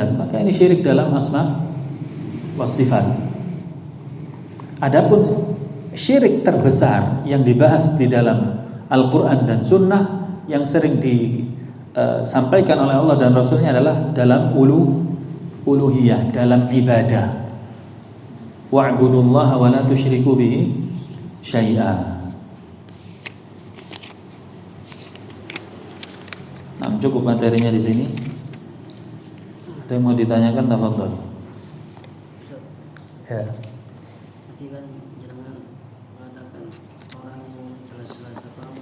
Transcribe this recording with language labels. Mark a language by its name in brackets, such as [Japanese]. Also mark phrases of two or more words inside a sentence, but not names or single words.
[Indonesian] Maka ini syirik dalam [Arabic] الأسماء والصفات. [Indonesian] Adapun syirik terbesar yang dibahas di dalam Al-Quran dan Sunnah yang sering disampaikan oleh Allah dan Rasulnya adalah dalam uluhiyah, dalam ibadah. [Arabic] واعبدوا الله ولا تشركوا به شيئا. [Indonesian] Nah, cukup materinya di sini. Ada yang mau ditanyakan, tafadhol. Ya. Tadi kan jangan mengatakan orang yang jelas-jelas kamu.